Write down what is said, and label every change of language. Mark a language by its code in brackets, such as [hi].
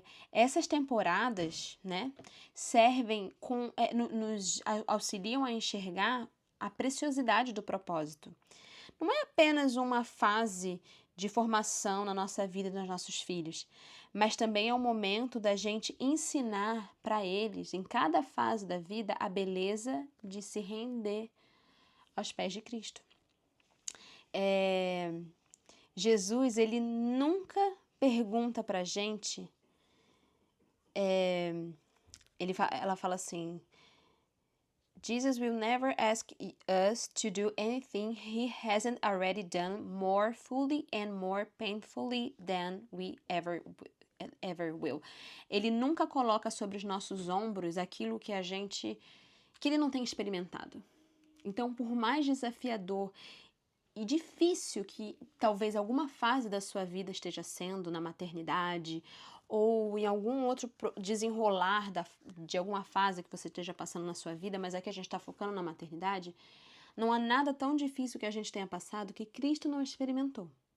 [pt] Essas temporadas, né, servem nos auxiliam a enxergar a preciosidade do propósito. Não é apenas uma fase de formação na nossa vida e nos nossos filhos, mas também é o momento da gente ensinar para eles, em cada fase da vida, a beleza de se render aos pés de Cristo. Jesus, ele nunca pergunta para a gente, ela fala assim, [en] Jesus will never ask us to do anything he hasn't already done more fully and more painfully than we ever will. [pt] Ele nunca coloca sobre os nossos ombros aquilo que ele não tem experimentado. Então, por mais desafiador e difícil que talvez alguma fase da sua vida esteja sendo na maternidade ou em algum outro desenrolar de alguma fase que você esteja passando na sua vida, mas aqui a gente está focando na maternidade, não há nada tão difícil que a gente tenha passado que Cristo não experimentou.